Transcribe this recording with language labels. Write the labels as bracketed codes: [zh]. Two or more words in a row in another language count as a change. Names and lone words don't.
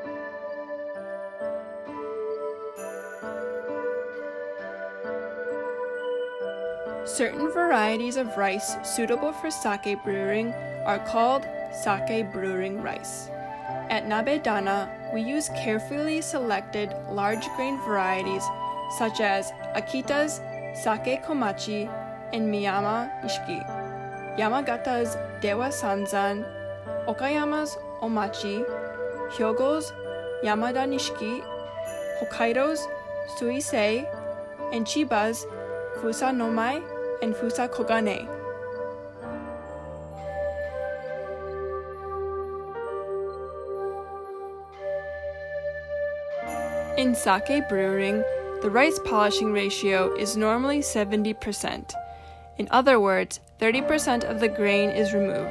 [en] Certain varieties of rice suitable for sake brewing are called sake brewing rice. At Nabedana, we use carefully selected large grain varieties such as Akita's Sake Komachi and Miyama Nishiki, Yamagata's Dewa Sanzan, Okayama's Omachi, Hyogo's Yamada Nishiki, Hokkaido's Suisei, and Chiba's Fusa Nomai and Fusa Kogane. In sake brewing, the rice polishing ratio is normally 70%. In other words, 30% of the grain is removed.